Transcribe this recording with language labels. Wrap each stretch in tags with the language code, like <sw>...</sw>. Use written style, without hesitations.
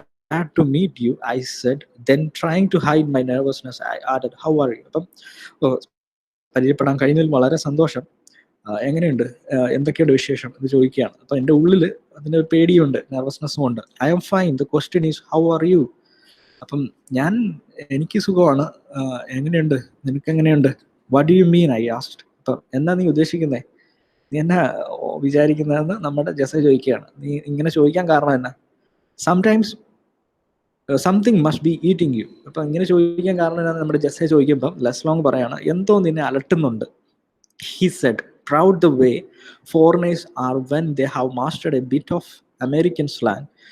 <en>glad to meet you, I said, then trying to hide my nervousness I added, how are you?</en> <ml>അപ്പം പരിചയപ്പെടാൻ കഴിഞ്ഞതിൽ വളരെ സന്തോഷം, എങ്ങനെയുണ്ട്, എന്തൊക്കെയുണ്ട് വിശേഷം എന്ന് ചോദിക്കുകയാണ്. അപ്പം എൻ്റെ ഉള്ളിൽ അതിന് പേടിയുണ്ട്, നെർവസ്നെസ്സും ഉണ്ട്.</ml> <en>I'm fine, the question is how are you.</en> <ml>അപ്പം എനിക്ക് സുഖമാണ്, എങ്ങനെയുണ്ട്, നിനക്ക് എങ്ങനെയുണ്ട്?</ml> <en>What do you mean, I asked.</en> <ml>അപ്പം എന്നാ നീ ഉദ്ദേശിക്കുന്നേ, നീ എന്നാ വിചാരിക്കുന്നതെന്ന് നമ്മുടെ ജെസ്സ ചോദിക്കുകയാണ്. നീ ഇങ്ങനെ ചോദിക്കാൻ കാരണം എന്നാ?</ml> <en>Sometimes something must be eating you.</en> <ml>അപ്പം ഇങ്ങനെ ചോദിക്കാൻ കാരണം എന്നാന്ന് നമ്മുടെ ജെസ്സ ചോദിക്കുമ്പം ലെസ്ലോങ് പറയാണ്, എന്തോ നിന്നെ അലട്ടുന്നുണ്ട്.</ml> <en>He said, proud the way foreigners are when they have mastered a bit of American slang.</en>